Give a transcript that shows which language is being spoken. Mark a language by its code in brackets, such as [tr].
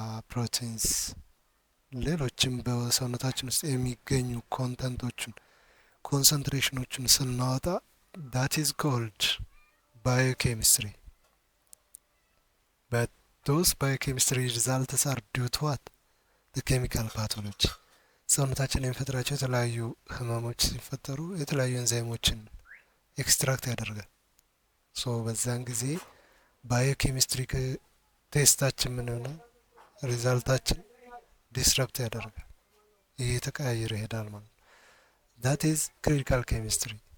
[am] ፕሮቲንስ፣ ሌሎችም በሰውነታችን ውስጥ የሚገኙ ኮንተንቶችን ኮንሰንትሬሽኖችን ስናወጣ [en] that is called biochemistry. But those biochemistry results are due to what? The chemical pathology. [am] ሰውነታችን የሚፈጥራቸው የተለያዩ ህመሞች ሲፈጠሩ የተለያዩ ኤንዛይሞችን ኤክስትራክት ያደርጋል። ሶ በዛን ጊዜ ባዮኬሚስትሪ ቴስታችን ምን ሆነ ሪዛልታችን ዲስረፕት ያደርጋል፣ እየተቀያየረ ይሄዳል ማለት ነው። [en] that is clinical chemistry.